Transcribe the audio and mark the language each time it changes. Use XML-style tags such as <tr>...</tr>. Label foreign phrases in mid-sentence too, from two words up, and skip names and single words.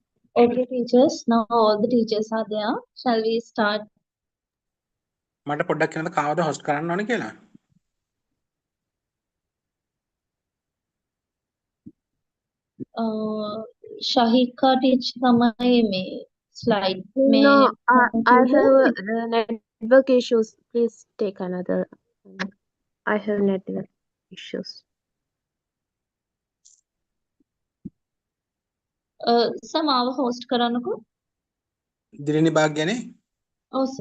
<en>Okay, teachers. Now all the teachers are there. Shall we start?</en> <si>මට පොඩ්ඩක් කියනද කාවද හොස්ට් කරන්න ඕනේ කියලා? Shahika teacher තමයි මේ slide මේ</si> <en>No, I computer. have network issues. Please take another. I have network issues.</en> <si>Sir මාව host කරන්නකෝ. දිලිනි භාග්‍යනේ? ඔව් sir.</si>